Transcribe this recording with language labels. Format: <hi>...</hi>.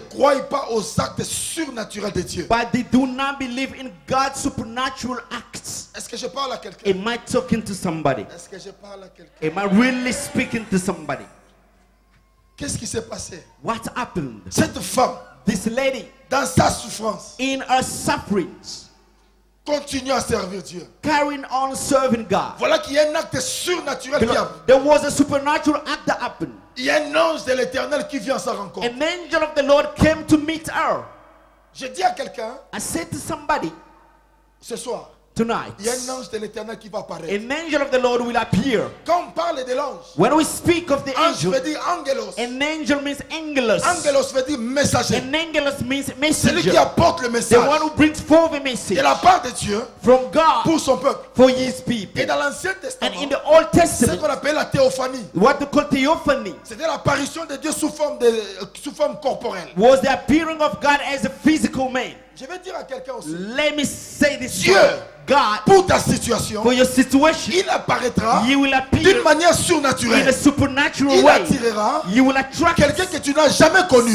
<fr>croient pas aux actes surnaturels de Dieu.</fr> <en>but they do not believe in God's supernatural acts.</en> <fr>Est-ce que je parle à quelqu'un?</fr> <en>Am I talking to somebody?</en> <fr>Est-ce que je parle à quelqu'un?</fr> <en>Am I really speaking to somebody?</en> <fr>Qu'est-ce qui s'est passé?</fr> <en>What happened?</en> <fr>Cette femme,</fr> <en>This lady,</en> <fr>dans sa souffrance,</fr> <en>in her sufferings,</en> <fr>continue à servir Dieu.</fr> <en>carrying on serving God.</en> <fr>Voilà qu'il y a un acte surnaturel qui a.</fr> <en>There was a supernatural act that happened.</en> <fr>Il y a un ange de l'éternel qui vient à sa rencontre.</fr> <en>An angel of the Lord came to meet her.</en> <fr>Je dis à quelqu'un</fr> <en>I said to somebody</en> <fr>ce soir,</fr> <en>tonight,</en> <fr>il y a un ange de l'éternel qui va apparaître.</fr> <en>an angel of the Lord will appear.</en> <fr>Quand on parle de l'ange,</fr> <en>When we speak of the</en> <fr>ange</fr> <en>angel,</en> <fr>veut dire angelos.</fr> <en>an angel means angelos.</en> <fr>Angelos veut dire messager.</fr> <en>An angelos means</en> <fr>Celui qui</fr> <en>messenger.</en> <fr>apporte le</fr> <en>The</en> <fr>message</fr> <en>one who brings forth a message</en> <fr>de la part de Dieu</fr> <en>from God</en> <fr>pour son peuple.</fr> <en>for his people.</en> <fr>Et dans l'Ancien</fr> <en>And</en> <fr>Testament,</fr> <en>in the Old</en> <fr>c'est ce</fr> <en>Testament,</en> <fr>qu'on appelle la théophanie.</fr> <en>what they call theophany</en> <fr>C'était l'apparition de Dieu sous forme corporelle.</fr> <en>was the appearing of God as a physical man.</en> <fr>Je vais dire à quelqu'un aussi,</fr> <en>Let me say this.</en> <fr>Dieu,</fr> <en>God,</en> <fr>pour ta situation,</fr> <en>for your situation,</en> <fr>il apparaîtra</fr> <en>He will</en> <fr>d'une</fr> <en>appear</en> <fr>manière</fr> <en>in a</en> <fr>surnaturelle.</fr> <en>supernatural</en> <fr>Il</fr> <en>way.</en> <fr>attirera</fr> <en>You will attract</en> <fr>quelqu'un que tu n'as jamais connu,</fr>